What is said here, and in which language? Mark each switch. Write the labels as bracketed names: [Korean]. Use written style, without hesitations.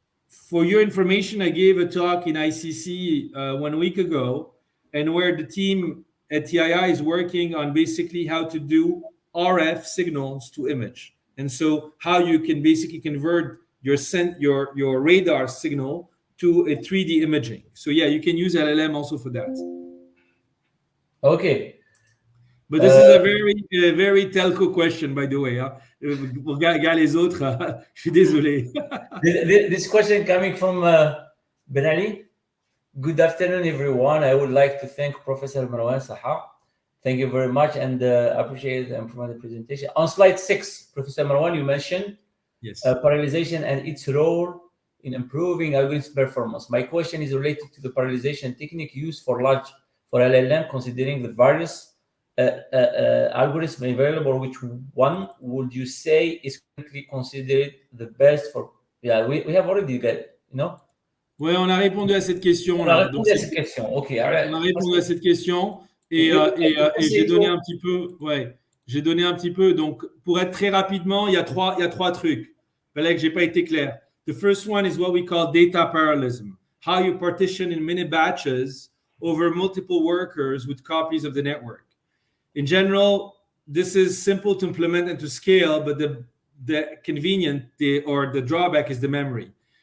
[English] for your information, I gave a talk in ICC 1 week ago, and where the team at TII is working on basically how to do RF signals to image. And so how you can basically convert your radar signal to a 3D imaging. So yeah, you can use LLM also for that. Okay. But this is a very telco question, by the way. [French] Pour gars les autres, je suis désolé. [English] This question coming from Ben Ali. Good afternoon, everyone. I would like to thank Professor Merouane Saha. Thank you very much, and appreciate the informative presentation. On slide 6, Professor Merouane, you mentioned parallelization and its role in improving algorithm performance. My question is related to the parallelization technique used for LLM, considering the various algorithms available. Which one would you say is currently considered the best for? Yeah, we have already got, you know. [French] Oui, on a répondu à cette question. On a répondu à cette question. Ok. On a répondu à cette question et j'ai donné un petit peu. Ouais, j'ai donné un petit peu. Donc, pour être très rapidement, il y a trois trucs. Fallait que j'ai pas été clair. [English] The first one is what we call data parallelism. How you partition in mini batches over multiple workers with copies of the network. In general, this is simple to implement and to scale, but the convenient or the drawback is the memory.